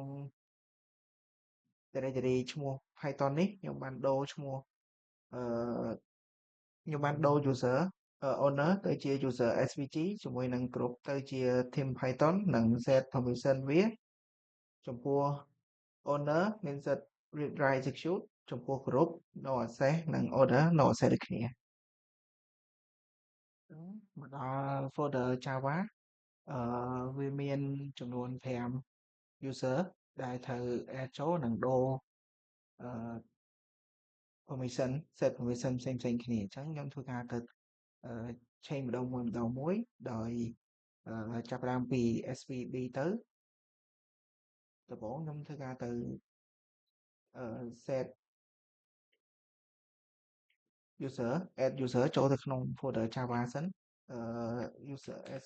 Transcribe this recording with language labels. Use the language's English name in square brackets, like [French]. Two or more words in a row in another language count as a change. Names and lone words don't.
[Khmer] directory ឈ្មោះ Python នេះខ្ញុំបានដូរឈ្មោះអឺខ្ញុំបានដូរ [English] user owner [Khmer] ទៅជា [English] user svg [Khmer] ជាមួយនឹង group ទៅជា [English] team Python [Khmer] និង [English] set permission [Khmer] វាចំពោះ owner មានសិទ្ធិ [English] read write execute [Khmer] ចំពោះ group [English] no access [Khmer] និង [English] order no access [Khmer] ដូចគ្នា មកដល់ folder Java វាមានចំនួន5 user ដែលត្រូវ add ចូលនិងដូរ អឺ [English] permission set permission [Khmer] ផ្សេងៗគ្នាអញ្ចឹងខ្ញុំធ្វើការទៅ change ម្ដងមួយដោយចាប់ផ្ដើមពី SVB ទៅដំបូងខ្ញុំធ្វើការទៅ [English] set user add user [Khmer] ចូលទៅក្នុង folder Java សិនuser